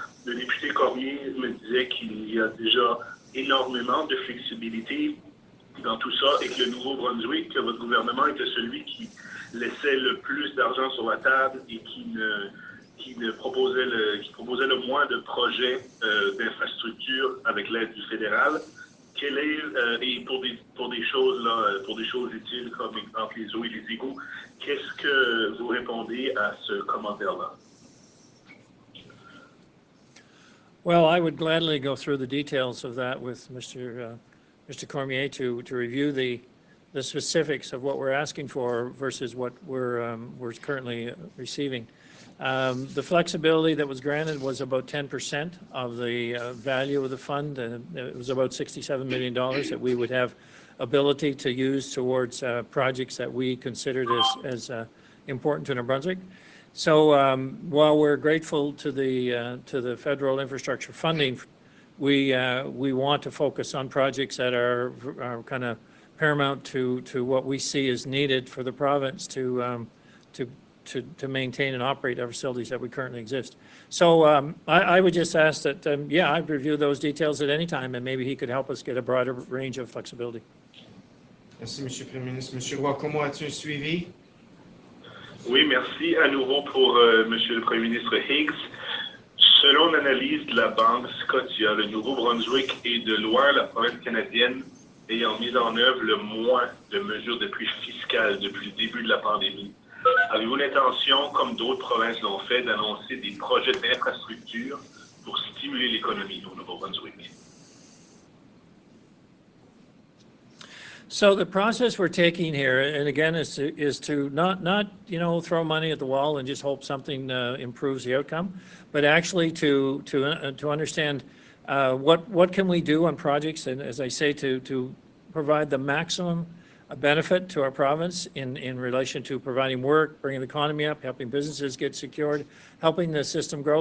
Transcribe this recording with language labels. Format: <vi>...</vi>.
<fr>Le député Cormier me disait qu'il y a déjà énormément de flexibilité dans tout ça et que le Nouveau-Brunswick, que votre gouvernement était celui qui laissait le plus d'argent sur la table et qui proposait le moins de projets d'infrastructures avec l'aide du fédéral. Quel est, et pour des choses utiles comme entre les eaux et les égouts, qu'est-ce que vous répondez à ce commentaire-là?</fr> <en>Well, I would gladly go through the details of that with Mr. Cormier to review the specifics of what we're asking for versus what we're currently receiving. The flexibility that was granted was about 10% of the value of the fund, and it was about $67 million that we would have ability to use towards projects that we considered as important to New Brunswick. So while we're grateful to the federal infrastructure funding, we want to focus on projects that are kind of paramount to what we see as needed for the province to maintain and operate our facilities that we currently exist. So I would just ask that, yeah, I'd review those details at any time, and maybe he could help us get a broader range of flexibility.</en> <fr>Merci, M. le Premier ministre. M. Wakomo, as-tu un suivi? Oui, merci à nouveau pour M. le Premier ministre Higgs. Selon l'analyse de la Banque Scotia, le Nouveau-Brunswick est de loin la province canadienne ayant mis en œuvre le moins de mesures d'appui fiscal depuis le début de la pandémie. Avez-vous l'intention, comme d'autres provinces l'ont fait, d'annoncer des projets d'infrastructure pour stimuler l'économie au Nouveau-Brunswick?</fr> <en>So the process we're taking here, and again, is to not throw money at the wall and just hope something improves the outcome, but actually to understand what can we do on projects, and as I say, to provide the maximum benefit to our province in relation to providing work, bringing the economy up, helping businesses get secured, helping the system grow.</en>